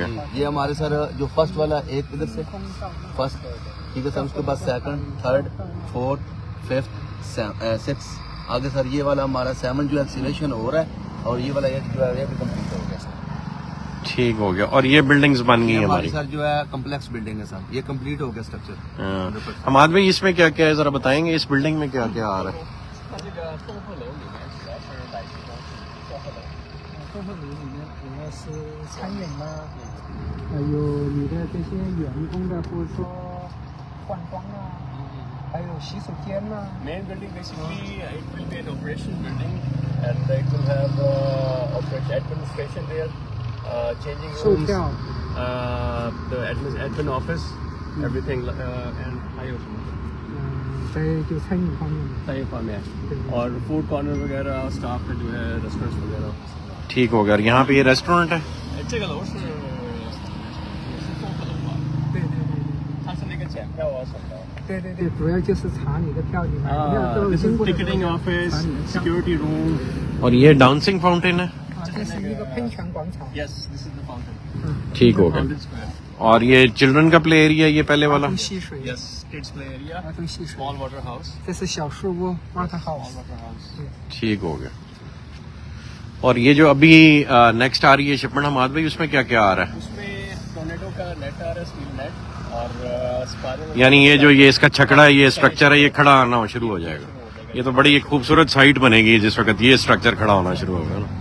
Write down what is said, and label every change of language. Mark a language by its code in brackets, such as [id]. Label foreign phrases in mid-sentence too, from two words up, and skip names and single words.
[hi] ये हमारे सर जो फर्स्ट वाला एक इधर से फर्स्ट, ठीक है सर, उसके बाद [en] second, third, fourth, fifth, [hi] 6 आगे सर ये वाला हमारा 7 जो एक्सीलेशन हो रहा है और ये वाला 8 जो है ये भी कंप्लीट हो गया सर। ठीक हो गया। और ये बिल्डिंग्स बन गई ये हमारी। सर जो है [en] complex building [hi] है सर, ये कंप्लीट हो गया स्ट्रक्चर। हाँ। हमाद भाई इसमें क्या क्या है जरा बताएंगे, इस बिल्डिंग में क्या क्या आ रहा है? [zh] 这里面主要是餐饮啦，还有你的这些员工的，或者说换装啊，还有洗手间呐。 [en] Main building basically it will be an operation building and it will have operation administration there, changing [zh] 售 [en] rooms, [zh] 票， [en] the admin office, everything and [zh] 还有什么？在就餐饮方面的。餐饮方面 [hi] और [en] food corner [hi] वगैरह स्टाफ का जो है रेस्टोरेंट्स वगैरह। ठीक हो गया। और यहाँ पे ये रेस्टोरेंट है। [zh] 这个楼是综合楼吧？对对对它是那个检票啊什么的。对对对，主要就是查你的票，你买票都 [en] This [zh] 经 [en] is [zh] 过的时候 [en] ticketing office, [zh] 查你的票。 [en] security room. [hi] और ये डांसिंग फाउंटेन है। [zh] 啊，这是一个喷泉广场。 [en] Yes, this is the fountain. [hi] ठीक हो गया। [en] Fountain Square. [hi] और ये चिल्ड्रन का [en] play area [hi] ये पहले वाला। [zh] 儿童戏水， [en] Yes, kids play area. [zh] 儿童戏水。 [en] Small water house. [zh] 这是小树屋 water [en] Small house。 water house. [hi] ठीक हो गया। और ये जो अभी नेक्स्ट आ रही है शिपमेंट हमाद भाई, उसमें क्या क्या आ रहा है? उसमें टोर्नेडो का नेट आ रहा है, [en] steel net [hi] और स्पाइरल। यानी ये जो ये इसका छकड़ा है, ये स्ट्रक्चर है, ये खड़ा आना शुरू हो जाएगा। ये तो बड़ी एक खूबसूरत साइट बनेगी जिस वक्त ये स्ट्रक्चर खड़ा होना शुरू होगा ना।